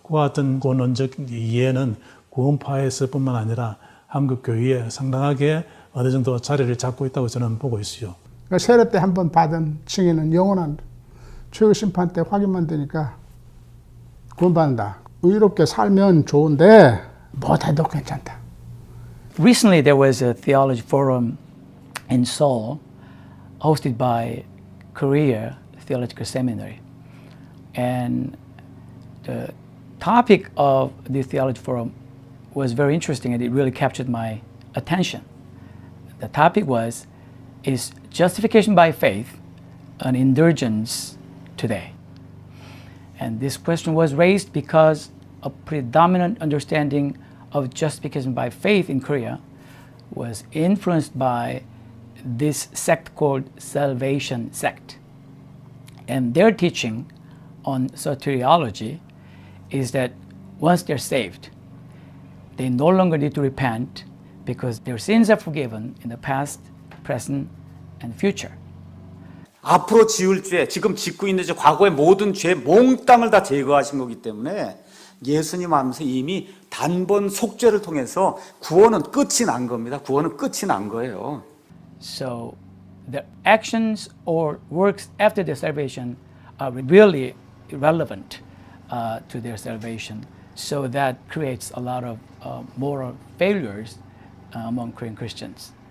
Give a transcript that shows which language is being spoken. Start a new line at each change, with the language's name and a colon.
Korean: 그와 같은 구원론적 이해는 구원파에서뿐만 아니라 한국 교회에 상당하게 어느 정도 자리를 잡고 있다고 저는 보고 있어요. 그러니까 세례 때 한 번 받은 칭의는 영원한, 최후 심판 때 확인만 되니까 구원받는다. 의롭게 살면 좋은데 못해도 괜찮다.
English: Recently, there was a theology forum in Seoul hosted by Korea Theological Seminary. And the topic of the theology forum was very interesting and it really captured my attention. The topic was, is justification by faith an indulgence today? And this question was raised because a predominant understanding of justification by faith in Korea was influenced by this sect called Salvation Sect. And their teaching on soteriology is that once they're saved, they no longer need to repent because their sins are forgiven in the past, present, and future.
Korean: 앞으로 지을 죄, 지금 짓고 있는 죄, 과거의 모든 죄 몽땅을 다 제거하신 거기 때문에 예수님 안에서 이미 단번 속죄를 통해서 구원은 끝이 난 겁니다. 구원은 끝이 난 거예요.
English: So the actions or works after their salvation are really irrelevant to their salvation. So that creates a lot of moral failures among Korean Christians.